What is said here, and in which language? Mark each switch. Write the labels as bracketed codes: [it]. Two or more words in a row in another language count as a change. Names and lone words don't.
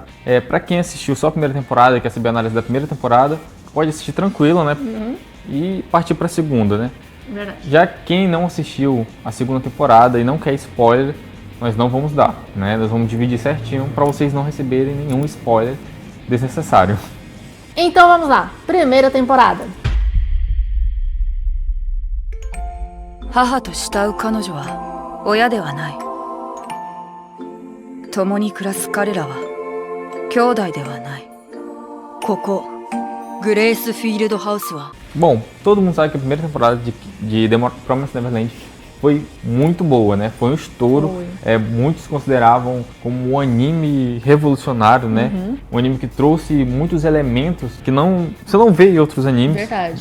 [pt] Para quem assistiu só a primeira temporada e quer saber a análise da primeira temporada, pode assistir tranquilo, né, e partir para a segunda, né. Verdade. Já quem não assistiu a segunda temporada e não quer spoiler, nós não vamos dar, né, nós vamos dividir certinho para vocês não receberem nenhum spoiler desnecessário. Então vamos lá, primeira temporada. [ja] 母と慕う彼女は親ではない。共に暮らす彼らは兄弟ではない。ここグレースフィールドハウスは [pt] Bom, todo mundo sabe que a primeira temporada de The Promised Neverland foi muito boa, né? Foi um estouro. Muitos consideravam como um anime revolucionário, né? Um anime que trouxe muitos elementos que você não vê em outros animes. Verdade.